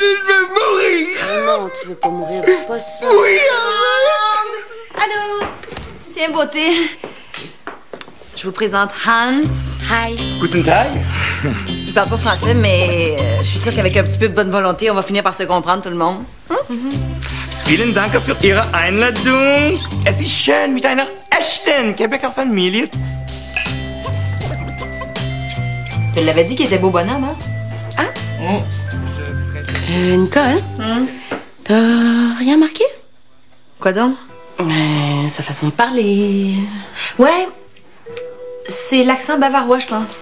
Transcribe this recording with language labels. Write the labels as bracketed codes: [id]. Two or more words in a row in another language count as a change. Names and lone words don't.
[fr] Je vais mourir! Non, tu veux pas mourir, dis pas ça. Oui! Allô? Tiens, beauté. Je vous présente Hans. Hi. [de] Guten Tag. [fr] Je parle pas français, mais je suis sûre qu'avec un petit peu de bonne volonté, on va finir par se comprendre, tout le monde. [de] Vielen Dank für Ihre Einladung. Es ist schön, mit einer echten Québécois Familie. [fr] Tu l'avais dit qu'il était beau bonhomme, hein? Hans? Nicole? T'as rien marqué? Quoi donc? Sa façon de parler. Ouais. C'est l'accent bavarois, je pense.